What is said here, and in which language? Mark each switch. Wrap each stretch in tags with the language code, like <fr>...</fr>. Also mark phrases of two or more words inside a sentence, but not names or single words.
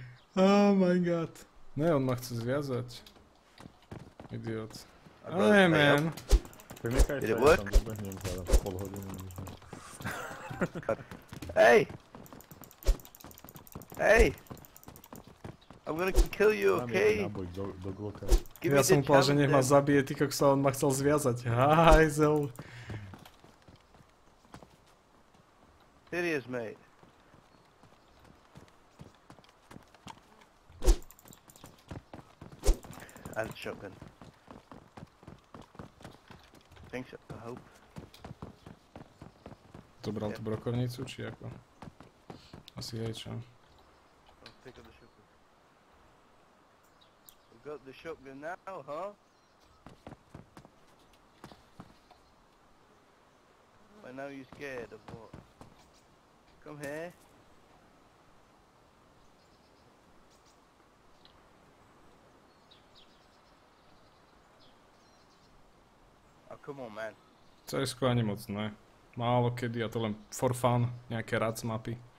<en>Oh my god.</en> <sk>Ne, on ma chce zviazať. Idiot.</sk> <en>I'd rather Hey stay up. man.</en> <sk>Tak nechaj</sk> <en>Did</en> <sk>sa,</sk> <en>it</en> <sk>ja</sk> <en>work?</en> <sk>tam dobehnem za pol hodiny.</sk> <en>Hey! Hey! I'm gonna kill you,</en> <sk>Mám jeden</sk> <en>okay?</en> <sk>náboj do Glocka.</sk> <en>Give</en> <sk>Ja</sk> <en>me</en> <sk>som</sk> <en>the</en> <sk>povedal, že nech ma</sk> <en>chance.</en> <sk>zabije, ty koksa, on ma chcel zviazať. Hajzel.</sk> <en>Serious, mate. And shotgun. Think so, I hope.</en> <sk>Zobral tú brokovnicu, či ako? Asi hej, čo?</sk> <en>I'll pick up the shotgun. We've got the shotgun now, huh? But now you're scared of what? Come here. Oh, come on, man.</en> <sk>CS-ko ani moc ne. Málo kedy, a to len</sk> <en>for fun,</en> <sk>nejaké rac mapy.</sk>